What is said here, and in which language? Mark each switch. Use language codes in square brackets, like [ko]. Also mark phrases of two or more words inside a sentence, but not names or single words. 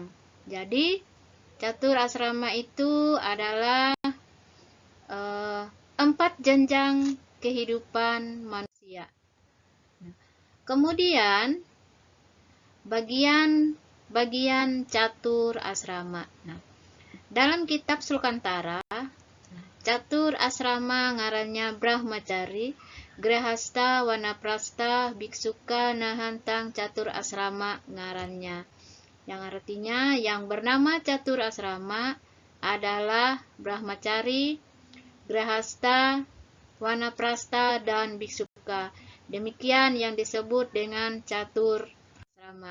[id] Jadi, catur asrama itu adalah 4 jenjang kehidupan manusia. Kemudian bagian catur asrama. Nah, dalam kitab Sulkantara, [kaw] catur asrama ngarannya Brahmacari, Grahasta, Wanaprasta, Biksuka, Nahantang, catur asrama ngarannya. [id] Yang artinya yang bernama catur asrama adalah Brahmacari, Grahasta, Wanaprasta, dan Biksuka. Demikian yang disebut dengan catur asrama.